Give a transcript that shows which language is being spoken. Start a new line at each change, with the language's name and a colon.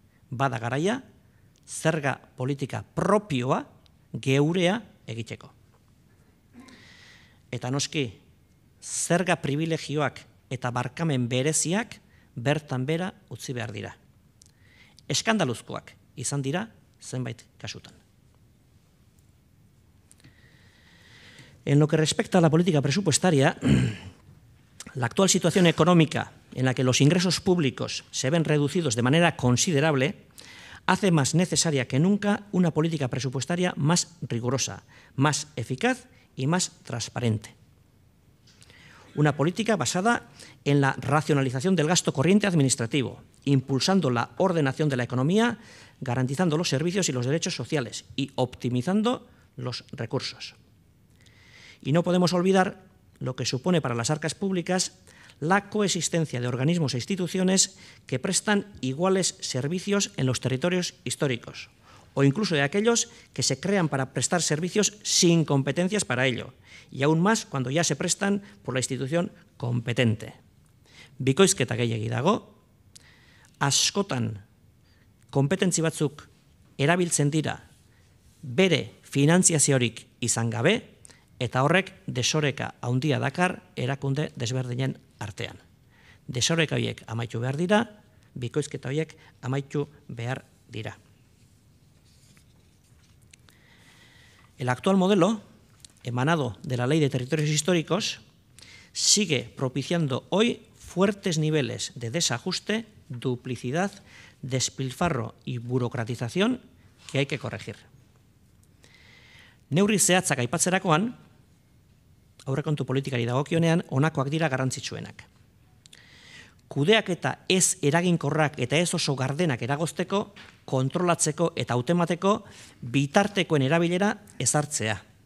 Basque: Bada garaia, zerga politika propioa geurea egiteko. Eta noski, zerga privilegioak eta barkamen bereziak bertan bera utzi behar dira. Eskandaluzkoak izan dira zenbait kasutan.
Spanish: En lo que respecta a la política presupuestaria, la actual situación económica en la que los ingresos públicos se ven reducidos de manera considerable hace más necesaria que nunca una política presupuestaria más rigurosa, más eficaz y más transparente. Una política basada en la racionalización del gasto corriente administrativo, impulsando la ordenación de la economía, garantizando los servicios y los derechos sociales y optimizando los recursos. Y no podemos olvidar lo que supone para las arcas públicas la coexistencia de organismos e instituciones que prestan iguales servicios en los territorios históricos, o incluso de aquellos que se crean para prestar servicios sin competencias para ello, y aún más cuando ya se prestan por la institución competente.
Basque: Bikoizketa gehiegi dago, askotan kompetentzi batzuk erabiltzen dira bere finantziaziorik izan gabe, eta horrek desoreka handia dakar erakunde desberdinen artean. Desoreka horiek amaitu behar dira, bikoizketa horiek amaitu behar dira.
Spanish: El actual modelo, emanado de la Ley de Territorios Históricos, sigue propiciando hoy fuertes niveles de desajuste, duplicidad, despilfarro y burocratización que hay que corregir.
Basque: Neurri zehatzak aipatzerakoan, aurrekontu politikari dagokionean, honakoak dira garrantzitsuenak. Kudeaketa ez eraginkorrak eta ez oso gardenak eragozteko, kontrolatzeko eta hautemateko bitartekoen erabilera ezartzea.